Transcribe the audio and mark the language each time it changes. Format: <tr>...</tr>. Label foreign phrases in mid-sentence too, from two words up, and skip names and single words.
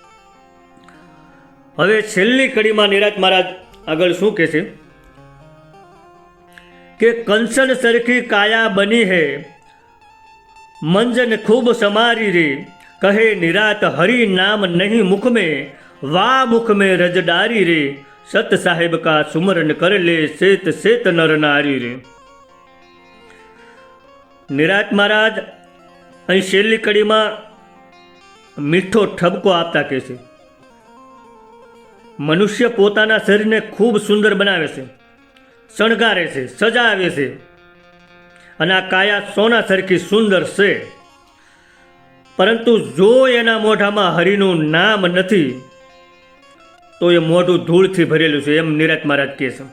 <gu>હવે છેલ્લી કડીમાં નિરાંત મહારાજ આગળ શું કહે છે કે</gu> <hi>कंचन सरखी काया बनी हे, मंजन खूब समारी रे, कहे निरात हरि नाम नहीं मुख में, वा मुख में रजडारी रे, सत साहेब का सुमरन कर ले, शेत शेत नर नारी रे.</hi> <gu>નિરાંત મહારાજ અહીં છેલ્લી કડીમાં મીઠો ઠપકો આપતા કહે છે. મનુષ્ય પોતાના શરીરને ખૂબ સુંદર બનાવે છે, શણગારે છે, સજાવે છે, અને આ કાયા સોના સરખી સુંદર છે, પરંતુ જો એના મોઢામાં હરિનું નામ નથી તો એ મોઢું ધૂળથી ભરેલું છે, એમ નિરાંત મહારાજ કહે છે.</gu>